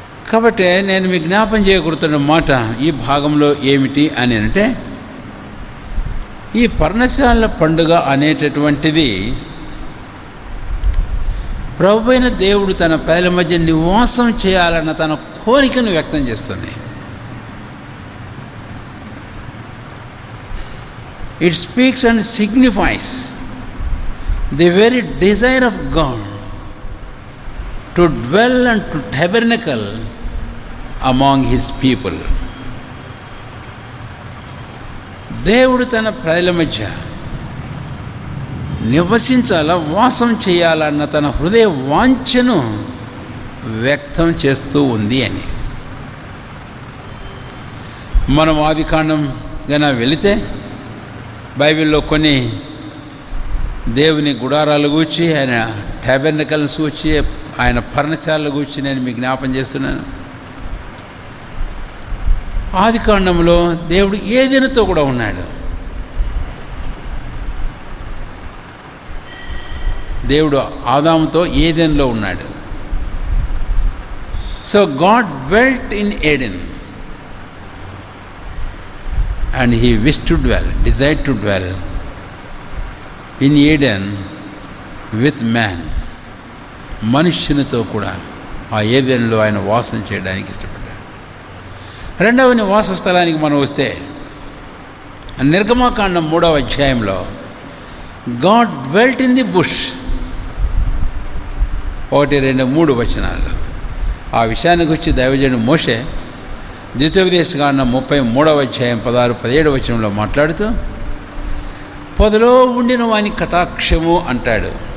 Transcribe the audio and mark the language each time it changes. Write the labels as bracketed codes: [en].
[te] కాబట్టి నేను మీకు జ్ఞాపం చేయకూడుతున్న మాట ఈ భాగంలో ఏమిటి అని అంటే, ఈ పర్ణశాల పండుగ అనేటటువంటిది ప్రభువైన దేవుడు తన ప్రజల మధ్య నివాసం చేయాలన్న తన కోరికను వ్యక్తం చేస్తుంది. [en] It speaks and signifies the very desire of God to dwell and to tabernacle among His people. [te] దేవుడు తన ప్రజల మధ్య నివసించాలా, వాసం చేయాలన్న తన హృదయ వాంఛను వ్యక్తం చేస్తూ ఉంది అని. మనం ఆదికాండం గన వెళితే బైబిల్లో కొన్ని దేవుని గుడారాలు గూర్చి, ఆయన టాబెర్నకల్ని గూర్చి, ఆయన పర్ణశాలలు గూర్చి నేను మీకు జ్ఞాపం చేస్తున్నాను. ఆదికాండంలో దేవుడు ఏదెనుతో కూడా ఉన్నాడు. దేవుడు ఆదాముతో ఏదెన్లో ఉన్నాడు. [en] So God dwelt in Eden and He wished to dwell, desired to dwell in Eden with man. [te] మనుష్యునితో కూడా ఆ ఏదెన్లో ఆయన వాసం చేయడానికి ఇష్టపడ్డాడు. రెండవ నివాస స్థలానికి మనం వస్తే నిర్గమకాండం 3వ అధ్యాయంలో [en] God dwelt in the bush, [te] 1, 2, 3 వచనాల్లో ఆ విషయానికి వచ్చి దైవజనుడు మోషే ద్వితీయోపదేశకాండం 33వ అధ్యాయం 16, 17 వచనంలో మాట్లాడుతూ పొదలో ఉండిన వాని కటాక్షము అంటాడు.